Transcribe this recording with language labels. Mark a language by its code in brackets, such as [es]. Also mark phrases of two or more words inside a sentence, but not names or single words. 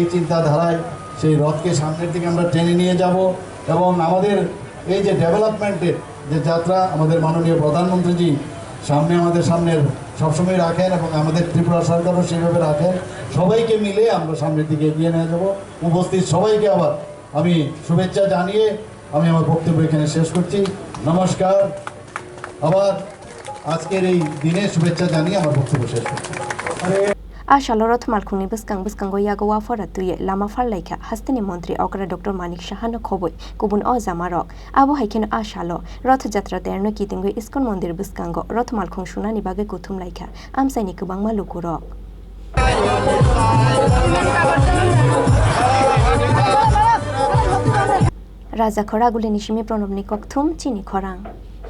[bn] চিন্তাধারায় সেই রথকে সামনের দিকে আমরা টেনে নিয়ে যাব এবং আমাদের এই যে ডেভেলপমেন্টের যে যাত্রা আমাদের মাননীয় প্রধানমন্ত্রীজি সামনে আমাদের সামনের সবসময় রাখেন এবং আমাদের ত্রিপুরা সরকারও সেইভাবে রাখেন সবাইকে মিলে আমরা সামনের দিকে এগিয়ে নিয়ে যাব উপস্থিত সবাইকে আবার আমি শুভেচ্ছা জানিয়ে আমি আমার বক্তব্য এখানে শেষ করছি নমস্কার আবার আজকের এই দিনে শুভেচ্ছা জানিয়ে আমার বক্তব্য শেষ করছি [trp] Ashalo Rath Malkhungni Biskango Yago Wafara Tuye Lama Farlaika Hasteni Mantri Okra Dr.Manik Saha no khoboi kubun o jamarok abo haikeno Ashalo Rthjatra terno Kitingui Iskcon Mandir Biskango Rath Malkhung sunani bage kuthum laika amsaini kubangma lukurok Raja Khora Guleni Shimi Pronobni Kokthum Chini Khorang